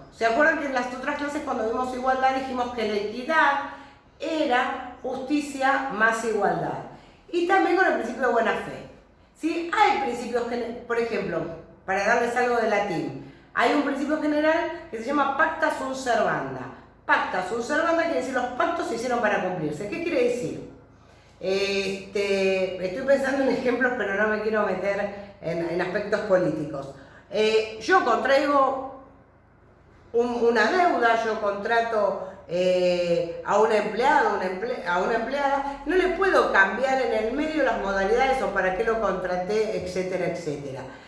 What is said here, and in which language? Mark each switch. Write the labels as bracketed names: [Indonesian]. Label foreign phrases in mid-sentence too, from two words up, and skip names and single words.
[Spanish] ¿Se acuerdan que en las otras clases cuando vimos igualdad dijimos que la equidad era justicia más igualdad? Y también con el principio de buena fe. ¿Sí? Hay principios, por ejemplo, para darles algo de latín, hay un principio general que se llama [Latin] pacta sunt servanda. Pacta sunt servanda [Spanish] quiere decir los pactos se hicieron para cumplirse. ¿Qué quiere decir? Estoy pensando en ejemplos, pero no me quiero meter en aspectos políticos. Yo contraigo una deuda, yo contrato a un empleado, a una empleada, no le puedo cambiar en el medio las modalidades o para qué lo contraté, etcétera, etcétera.